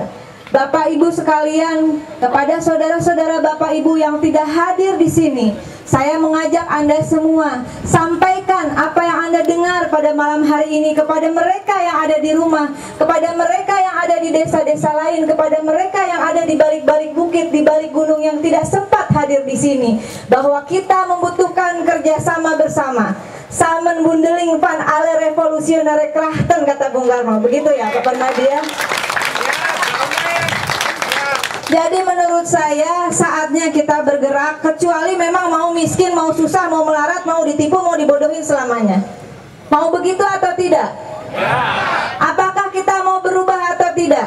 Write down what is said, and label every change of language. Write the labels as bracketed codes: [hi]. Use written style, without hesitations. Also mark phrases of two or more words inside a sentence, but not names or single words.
[id] Bapak Ibu sekalian, kepada saudara-saudara Bapak Ibu yang tidak hadir di sini, saya mengajak Anda semua, sampaikan apa yang Anda dengar pada malam hari ini kepada mereka yang ada di rumah, kepada mereka yang ada di desa-desa lain, kepada mereka yang ada di balik-balik bukit, di balik gunung yang tidak sempat hadir di sini, bahwa kita membutuhkan kerjasama bersama. [nl] Samen bundeling van alle revolusionare krachten, [id] kata Bung Karno. Begitu ya, Pak Permadi ya? Jadi menurut saya saatnya kita bergerak, kecuali memang mau miskin, mau susah, mau melarat, mau ditipu, mau dibodohin selamanya. Mau begitu atau tidak? Apakah kita mau berubah atau tidak?